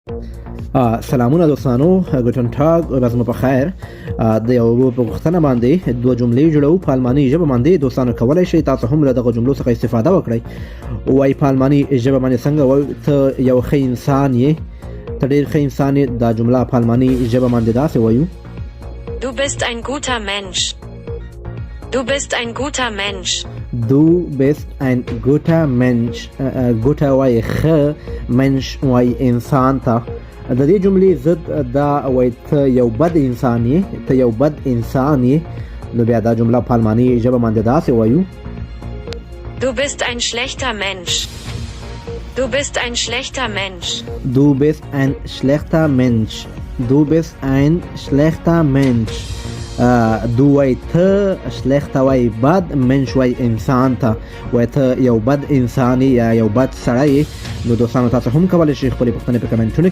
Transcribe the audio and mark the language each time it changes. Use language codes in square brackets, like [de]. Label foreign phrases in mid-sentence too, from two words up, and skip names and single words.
[ps] سلامونه دوستانو، [de] Guten Tag, [ps] ورځ مو په خیر. د یو پوښتنه باندې دوه جملې جوړو په الماني ژبه باندې. دوستانو کولای شئ تاسو هم له دغه جملو څخه استفاده وکړئ. وایي په الماني ژبه باندې څنګه وایو: ته یو ښه انسان یې، ته ډېر ښه انسان یې. دا جمله په الماني ژبه باندې داسې وایو: [de] Du bist ein guter Mensch. Du bist ein guter Mensch. Du bist ein guter Mensch. [ps] guter وایي ښه، mensch وایي انسان ته. د دې جملې ضد دا وایي ته یو بد انسان یې، ته یو بد انسان یې. نو بیا دا جمله په الماني ژبه باندې داسې وایو: [de] Du bist ein schlechter Mensch. Du bist ein schlechter Mensch. Du bist ein schlechter Mensch. Du bist ein schlechter Mensch. [ps] du وای ته، schlechter وای بد، mensch وای انسان ته. وای ته یو بد انسان یا یو بد سړی. نو دوستانو تاسو هم کولی شئ خپلې پوښتنې په کمنټونو کې